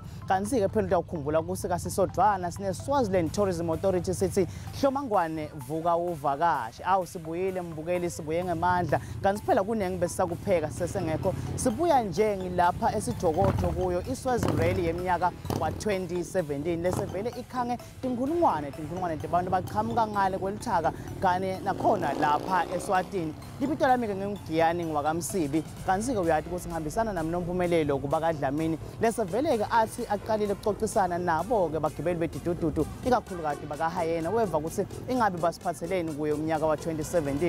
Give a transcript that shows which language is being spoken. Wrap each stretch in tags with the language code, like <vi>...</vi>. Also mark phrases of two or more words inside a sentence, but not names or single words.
<ss>Kanti ke phela ukukhumbula kusika sisodwana sine Swaziland Tourism Authority sithi Hlomangwane vuka uvakashi sibuyile mbukeli sibuye ngemandla kanti phela kunengi besisakupheka sesengekho sibuya nje ngilapha esijokotho kuyo iSwazi Rally yeminyaka wa2017 lesevele ikhange tinkulungwane abantu baqhamuka ngale kwelithaka kanye nakhona lapha eSwatini. Libito lami ke ngingugiyani ngwakamsibi kanti ke uyathi ukuthi ngihambisana nami noMpumelelo kuba kaDlamini lesevele ke athi aqalile ukuxoxisana nabo ke bagibeli bedidududu ikakhulu kade bakahayena weva ukuthi ingabe basiphatheleni kuye umnyaka wa2017.</ss>